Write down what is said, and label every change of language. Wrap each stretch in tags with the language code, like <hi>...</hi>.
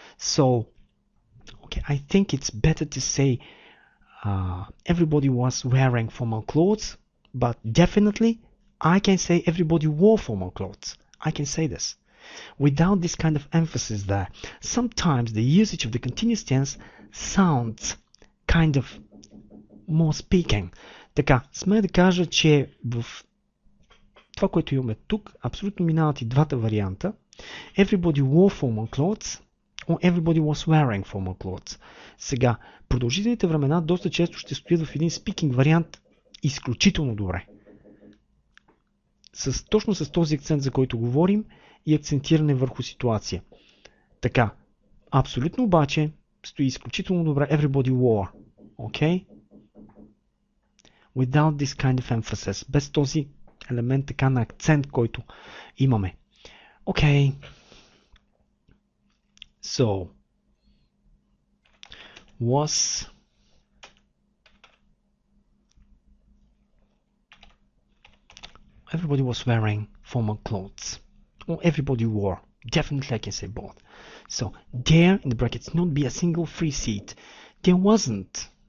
<en>So, okay, I think it's better to say everybody was wearing formal clothes, but definitely I can say everybody wore formal clothes. I can say this. Without this kind of emphasis there, sometimes the usage of the continuous tense sounds kind of more speaking.</en> <bg>Така, смея да кажа, че в това, което имаме тук, абсолютно минават и двата варианта.</bg> <en>Everybody wore formal clothes or everybody was wearing formal clothes.</en> <bg>Сега, продължителните времена доста често ще стоят в един speaking вариант изключително добре. Точно с този акцент, за който говорим, и акцентиране върху ситуация. Така, абсолютно обаче стои изключително добре</bg> <en>everybody wore. Okay? Without this kind of emphasis.</en> <bg>Без този елемент така на акцент, който имаме.</bg> <en>Okay. So, was everybody was wearing formal clothes? Or everybody wore? Definitely I can say both. So, there in the brackets not be a single free seat. There wasn't.</en>